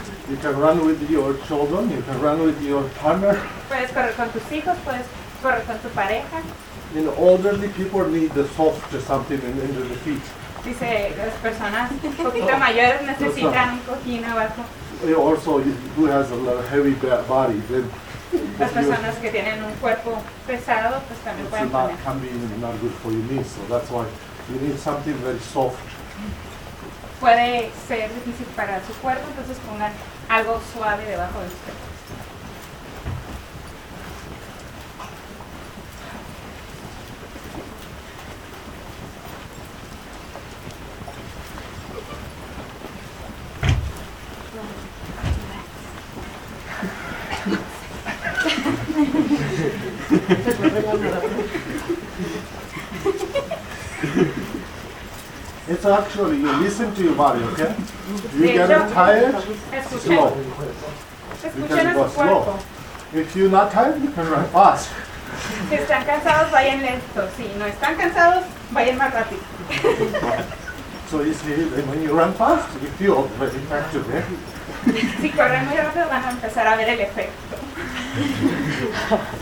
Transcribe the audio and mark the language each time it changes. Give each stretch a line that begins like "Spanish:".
English: You can run with your children, you can run with your partner.
Spanish: Puedes correr con tus hijos, puedes correr con tu pareja.
English: You know, elderly people need the soft something in the feet.
Spanish: Dice, las personas un poquito mayores necesitan un cojín abajo.
English: Also, who has a lot of heavy body, then.
Spanish: Las personas que tienen un cuerpo pesado, pues también pueden poner.
English: It's not good for your knees, so that's why. You need something very soft.
Spanish: Puede ser difícil para su cuerpo, entonces pongan algo suave debajo de usted.
English: It's actually, you listen to your body, okay? You get tired, slow. You can go slow. If you're not tired, you can run fast.
Spanish: Si están cansados, vayan lento. Si no están cansados, vayan más rápido.
English: So you see, then when you run fast, you feel the effect of it.
Spanish: Si corren muy rápido, van a empezar a ver el efecto.